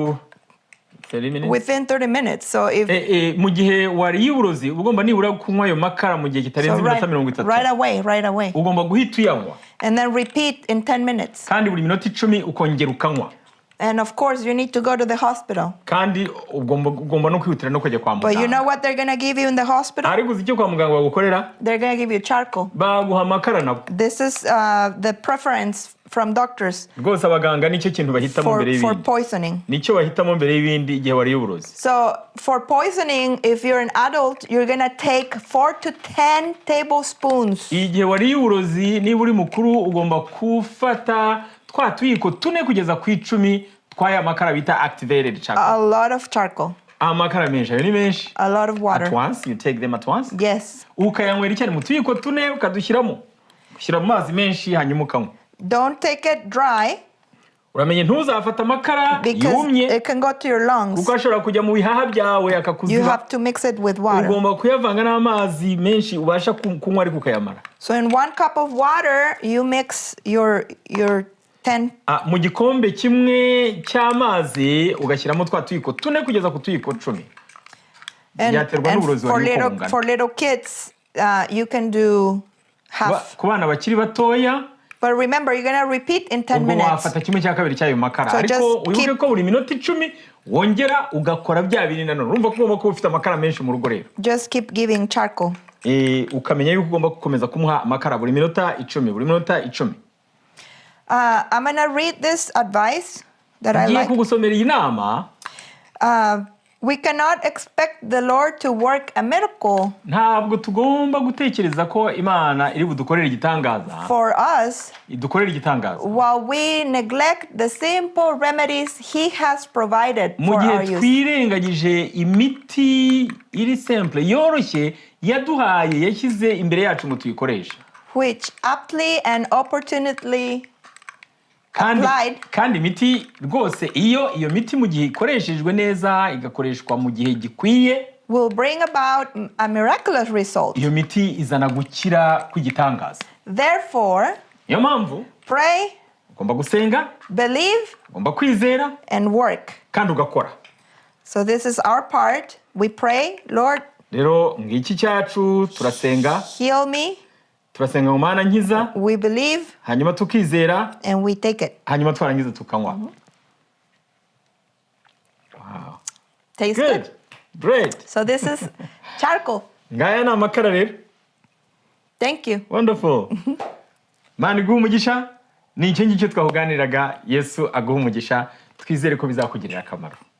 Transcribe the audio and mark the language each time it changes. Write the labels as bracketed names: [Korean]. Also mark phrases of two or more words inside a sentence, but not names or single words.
[Kinyarwanda] Ugomba 30 minutes. [English] Within 30 minutes. So if [Kinyarwanda] mu gihe wariye uburozi ugomba nibura kunywa ayo makara mu gihe kitarenze iminota 30. [English] right away. [Kinyarwanda] Ugomba guhita uyanywa. [English] And then repeat in 10 minutes. [Kinyarwanda] Kandi buri minota 10 ukongera ukanywa. [English] And of course, you need to go to the hospital. [Kinyarwanda] Kandi ugomba no kwihutira no kujya kwa muganga. [English] But you know what they're going to give you in the hospital? [Kinyarwanda] Ariko uzi icyo kwa muganga bagukorera? [English] They're going to give you charcoal. [Kinyarwanda] Baguha amakara nabo. [English] This is the preference from doctors [Kinyarwanda] rwose abaganga nicyo kintu bahitamo mbere [English] for [Kinyarwanda] y'ibindi. [English] poisoning. [Kinyarwanda] Nicyo bahitamo mbere y'ibindi igihe wariye uburozi. [English] So for poisoning, if you're an adult, you're going to take 4 to 10 tablespoons. [Kinyarwanda] Igihe wariye uburozi niba uri mukuru ugomba kufata twa tuyiko 4 kugeza ku 10 twaya makara bita [English] activated charcoal. A lot of charcoal. [Kinyarwanda] Amakara menshi ni menshi. [English] A lot of water. At once, you take them at once? Yes. [Kinyarwanda] Ukayanywera cyane mu tuyiko 4 ukadushyiramo. Ushyira mu mazi menshi hanyuma ukanywa. [English] Don't take it dry. [Kinyarwanda] Uramenye ntuzafata amakara yumye. [English] It can go to your lungs. [Kinyarwanda] Kuko ashobora kujya mu bihaha byawe akakuziba. [English] You have to mix it with water. [Kinyarwanda] Ugomba kuyavanga n'amazi menshi ubasha kunywa ariko ukayamara. [English] So in 1 cup of water, you mix your 10. [Kinyarwanda] Mu gikombe kimwe cy'amazi ugashyiramo twa tuyiko 4 kugeza ku tuyiko 10. [English] And for little kids, you can do half. [Kinyarwanda] Ku bana bakiri batoya. [English] But remember, you're going to repeat in 10 minutes. [Kinyarwanda] Wafata kimwe cya kabiri cyayo makara. Ariko wibuke ko buri minota 10 wongera ugakora bya bindi nanone. Urumva ko ugomba kuba ufite amakara menshi mu rugo rero. [English] Just keep giving charcoal. [Kinyarwanda] Ukamenya yuko ugomba gukomeza kumuha amakara buri minota 10, buri minota 10. [English] I'm going to read this advice that I like. [Kinyarwanda] Kugusomera iyi nama. [English] We cannot expect the Lord to work a miracle. [Kinyarwanda] Ntabwo tugomba gutekereza ko Imana iri budukorera igitangaza. [English] For us. [Kinyarwanda] Idukorera igitangaza. [English] While we neglect the simple remedies He has provided for our use. [Kinyarwanda] Mu gihe twirengagije imiti iri simple yoroshye yaduhaye yashyize imbere yacu ngo tuyikoreshe. [English] Which aptly and opportunely [Kinyarwanda] kandi imiti rwose iyo miti mu gihe ikoreshejwe neza igakoreshwa mu gihe gikwiye [English] will bring about a miraculous result. [Kinyarwanda] Iyo miti izana gukira kw'igitangaza. [English] Therefore, [Kinyarwanda] niyo mpamvu [English] pray, [Kinyarwanda] ugomba gusenga, [English] believe, [Kinyarwanda] ugomba kwizera [English] and work. [Kinyarwanda] Kandi ugakora. [English] So this is our part. We pray, Lord, [Kinyarwanda] rero ngiki cyacu turasenga, [English] heal me. [Kinyarwanda] Turasenga mu Mana nkiza. [English] We believe. [Kinyarwanda] Hanyuma tukizera. [English] And we take it. [Kinyarwanda] Hanyuma twarangiza tukanywa. [English] Wow. Tastes good. Great. So this is charcoal. [Kinyarwanda] Ngaya na amakara rero. [English] Thank you. Wonderful. [Kinyarwanda] Mana iguha umugisha. Ni icyo ngicyo twahuganiraga. Yesu aguha umugisha. Twizere ko bizakugirira akamaro.